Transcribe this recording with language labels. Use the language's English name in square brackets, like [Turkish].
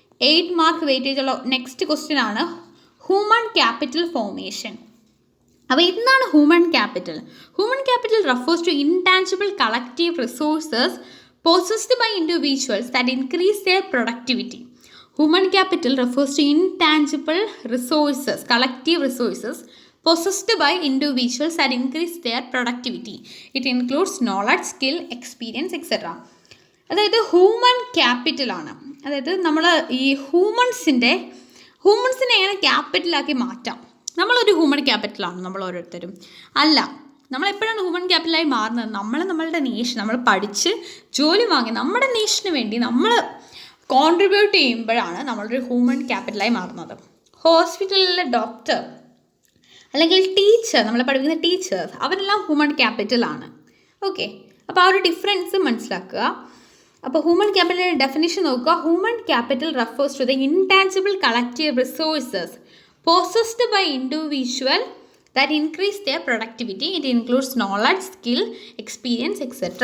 [Malayalam] 8 mark weightage ഉള്ള next question ആണ് human capital formation. അപ്പോൾ എന്താണ് human capital? [English] Human capital refers to intangible collective resources possessed by individuals that increase their productivity. Human capital refers to intangible resources, collective resources possessed by individuals that increase their productivity. It includes knowledge, skill, experience, etc. [Malayalam] അതായത് human ക്യാപിറ്റലാണ്. അതായത് നമ്മൾ ഈ ഹ്യൂമൻസിനെ എങ്ങനെ ക്യാപിറ്റലാക്കി മാറ്റാം? നമ്മളൊരു human ക്യാപിറ്റലാണ് നമ്മൾ ഓരോരുത്തരും. അല്ല, നമ്മളെപ്പോഴാണ് ഹ്യൂമൻ ക്യാപിറ്റലായി മാറുന്നത്? നമ്മളുടെ നേഷൻ, നമ്മൾ പഠിച്ച് ജോലി വാങ്ങി നമ്മുടെ നേഷന് വേണ്ടി നമ്മൾ കോൺട്രിബ്യൂട്ട് ചെയ്യുമ്പോഴാണ് നമ്മളൊരു ഹ്യൂമൻ ക്യാപിറ്റലായി മാറുന്നത്. ഹോസ്പിറ്റലിലെ ഡോക്ടർ അല്ലെങ്കിൽ ടീച്ചർ, നമ്മളെ പഠിപ്പിക്കുന്ന ടീച്ചേഴ്സ്, അവരെല്ലാം ഹ്യൂമൻ ക്യാപിറ്റലാണ്. ഓക്കെ, അപ്പോൾ ആ ഒരു ഡിഫറൻസ് മനസ്സിലാക്കുക. അപ്പോൾ ഹ്യൂമൻ ക്യാപിറ്റലിൻ്റെ ഡെഫിനിഷൻ നോക്കുക. [English] Human capital refers to the intangible collective resources possessed by individual that increase their productivity. It includes knowledge, skill, experience, etc.